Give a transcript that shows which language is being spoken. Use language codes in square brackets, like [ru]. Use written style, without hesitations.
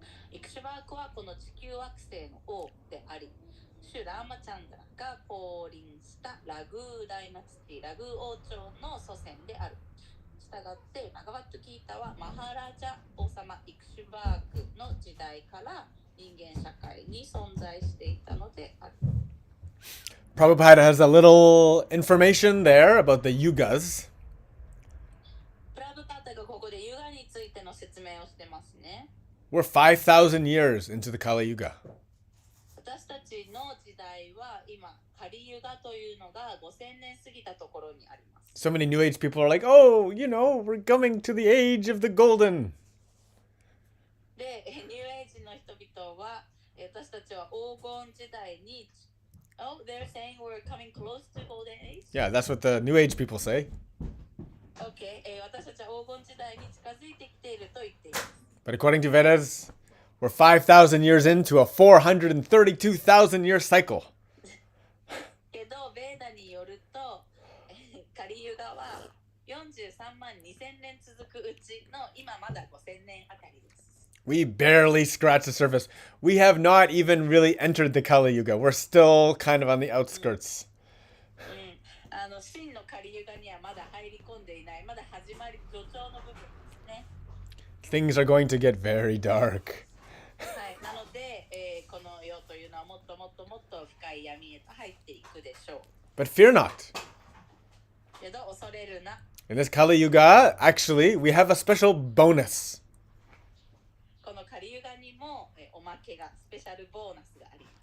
[ja] イクシュバークはこの地球惑星の王であり、シュラーマチャンダラが降臨したラグーダイナスティ、ラグー王朝の祖先である。したがってバガバットギータはマハラジャ王様イクシュバークの時代から人間社会に存在していたのである。 [en] Prabhupada has a little information there about the yugas. [ja] プラブパタがここでユガについての説明をしてますね。 [en] We're 5,000 years into the Kali Yuga. [ja] 私たちの時代は今、カリユガというのが5000年過ぎたところにあります。 [en] So many New Age people are like, oh, we're coming to the age of the golden. [ja] で、ニューエイジの人々は、私たちは黄金時代に、 [en] Oh, they're saying we're coming close to golden age? Yeah, that's what the New Age people say. [ja] Okay, 私たちは黄金時代に近づいてきていると言っています。 [en] But according to Vedas, we're 5,000 years into a 432,000 year cycle. [ja] けど、ベーダによると、カリユガは43万2000年続くうちの今まだ5000年あたりです。 [en] We barely scratched the surface. We have not even really entered the Kali Yuga. We're still kind of on the outskirts. [ja] 真のカリユガにはまだ入り込んでいない、まだ始まり序章の部分ですね。 [en] Things are going to get very dark. [ja] はい、なので、この世というのはもっともっともっと深い闇へと入っていくでしょう。 [en] But fear not. [ja] けど恐れるな。 [en] In this Kali Yuga, actually, we have a special bonus. [ja] このカリユガにもおまけが、スペシャルボーナスがあります。